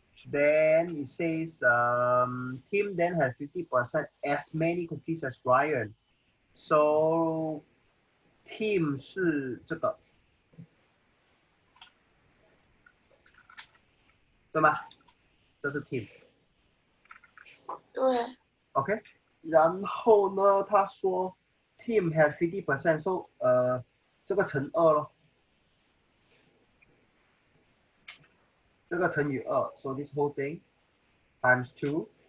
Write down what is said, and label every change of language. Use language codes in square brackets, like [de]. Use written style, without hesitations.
[en] Then it says Tim then has 50% as many cookies as Ryan. [zh] So Tim 是这个，对吗？这是 Tim。对。 OK。然后呢，他说 [en] Tim has 50%， [zh] so 这个乘2咯，这个乘以2， [en] so this whole thing times 2。